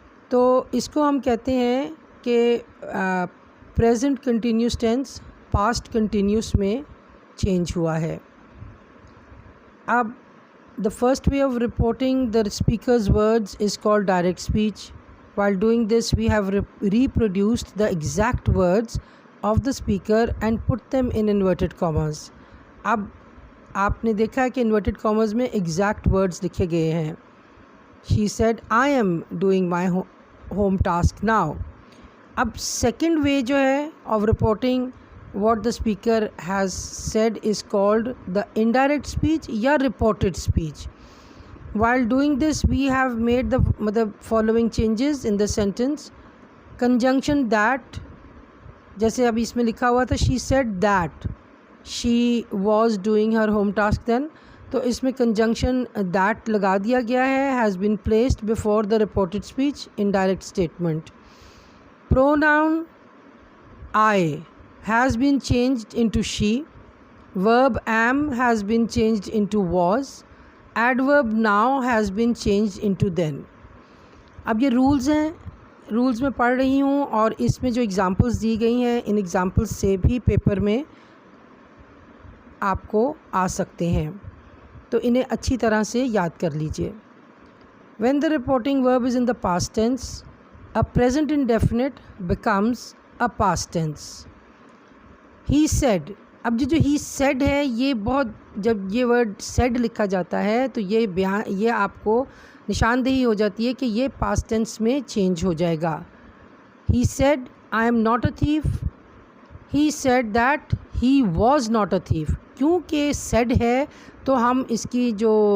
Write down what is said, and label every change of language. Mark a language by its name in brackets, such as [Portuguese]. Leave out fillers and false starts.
[Hindi] तो इसको हम कहते हैं कि present continuous tense past continuous में चेंज हुआ है। [English] अब the first way of reporting the speaker's words is called direct speech. While doing this, we have reproduced the exact words of the speaker and put them in inverted commas. [Hindi] अब आपने देखा है कि inverted commas में exact words लिखे गए हैं। [English] She said, I am doing my home task now. अब second way [Hindi] जो है [English] of reporting what the speaker has said is called the indirect speech या reported speech. While doing this, we have made the following changes in the sentence. Conjunction that, [Hindi] जैसे अभी इसमें लिखा हुआ था [English] she said that she was doing her home task then, [Hindi] तो इसमें [English] conjunction that [Hindi] लगा दिया गया है, [English] has been placed before the reported speech indirect statement. Pronoun I has been changed into she. Verb am has been changed into was. Adverb now has been changed into then. [Hindi] अब ये rules हैं, rules में पढ़ रही हूँ और इसमें जो एग्ज़ाम्पल्स दी गई हैं इन एग्ज़ाम्पल्स से भी पेपर में आपको आ सकते हैं, तो इन्हें अच्छी तरह से याद कर लीजिए। [English] When the reporting verb is in the past tense, a present indefinite becomes a past tense. He said, [Hindi] अब जो ही सेड है ये बहुत, जब ये वर्ड सेड लिखा जाता है तो ये आपको निशानदेही हो जाती है कि ये पास्ट टेंस में चेंज हो जाएगा। [English] He said I am not a thief, he said that he was not a thief. [Hindi] क्योंकि सेड है तो हम इसकी जो